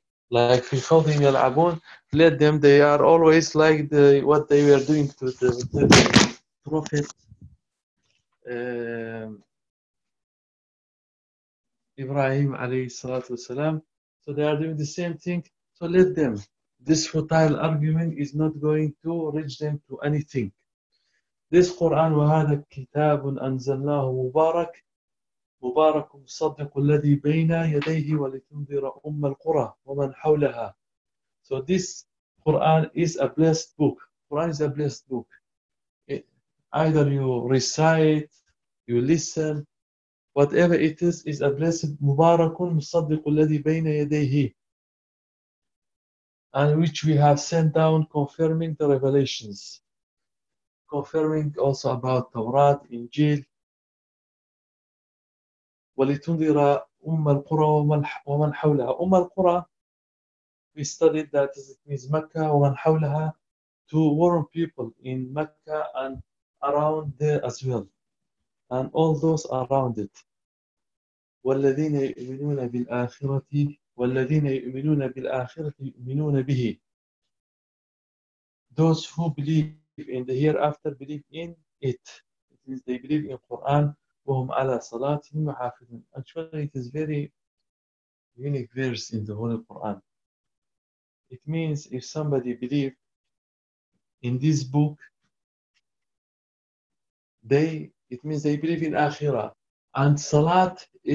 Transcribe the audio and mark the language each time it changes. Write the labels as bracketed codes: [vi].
[en] Like [ar] fi khawdin yal'abun, [en] let them, they are always like the what they were doing to the Prophet Ibrahim alayhi salatu wasalam. So they are doing the same thing. So let them. This futile argument is not going to reach them to anything. This Quran [ar] wa hadha kitabun anzalnahu mubarak. مبارك مصدق الذي بين يديه ولتنذر أم القرى ومن حولها. [en] So this Quran is a blessed book. Quran is a blessed book. Either you recite, you listen, whatever it is a blessed. مبارك مصدق الذي بين يديه. And which we have sent down confirming the revelations. Confirming also about Tawrat, Injil. [ar] ولتنذر أم القرى ومن حولها. أم القرى, [en] we studied that it means [ar] مكة ومن حولها, [en] to warn people in Makkah and around there as well, and all those around it. [ar] والذين يؤمنون بالآخرة يؤمنون به. [en] Those who believe in the hereafter believe in it. It means they believe in Quran. [ar] وهم على صلاتهم محافظين. [en] Actually, it is very unique verse in the Holy Quran. It means if somebody believe in this book, they believe in Akhirah and Salat.